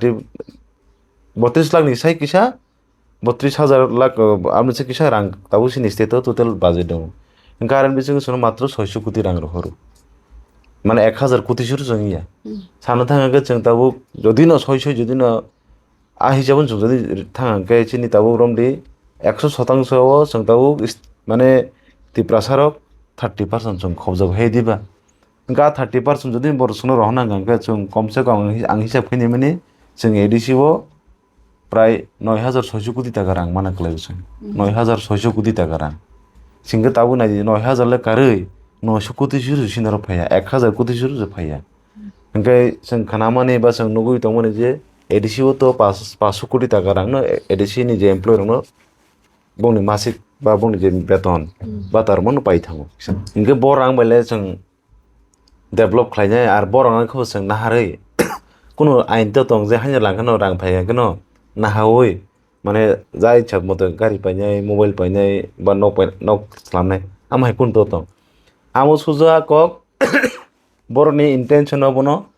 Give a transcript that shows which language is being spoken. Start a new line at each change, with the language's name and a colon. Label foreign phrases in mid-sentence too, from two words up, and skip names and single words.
Bodo: 32 लाखनि साय किसा 32,000 लाख आमसे किसा रां दाबो जोंनि स्टेटआव
English: total budget
Bodo: दङ ओंखाय आरो बेजों मात्र 600 कोटी रां रखरो माने 1000 कोटी सुर जों इया सानो थाङो जों दाबो जदि न 600 जदि न आ हिसाबै जों जदि थाङाखै जोंनि दाबो रमदि 100% जों दाबो माने तिप्रासारक 30% जों खबजाब हे दिबा गा 30% जदि बर सुनो रहनांगोन जों
Hindi: कम से कम
Bodo: आं हिसाब फैनाय माने जों ADCआव प्राय 9,600 कोटी टाका रां माना खालायबोसों 9,600 कोटी टाका रां सिंगो ताबो नाय 9,000 ले कारै 900 कोटी सुर सिनार फाया 1,000 कोटी सुर जो फाया ओंखाय जों खानामाने बा जों नुगै दंमोन जे ADCआव तो 500 कोटी टाका रां न ADC नि जे एमप्लॉयर न बंनि मासिक बा बंनि जे बेतन बा तारमन पाइ थाङो इनके बर रां बायले जों डेभलप खालायनाय आरो बर रांखौ जों नाहारै कुनु आइन तो दं जे हानि लांगोन रां फायगोन नाहावै माने जा इच्छा मत गारि पाइनाय मबाइल पाइनाय बा नक खालामनाय आमाय कुन तो दं आमो सुजा कक बरनि इंटेंशन बनो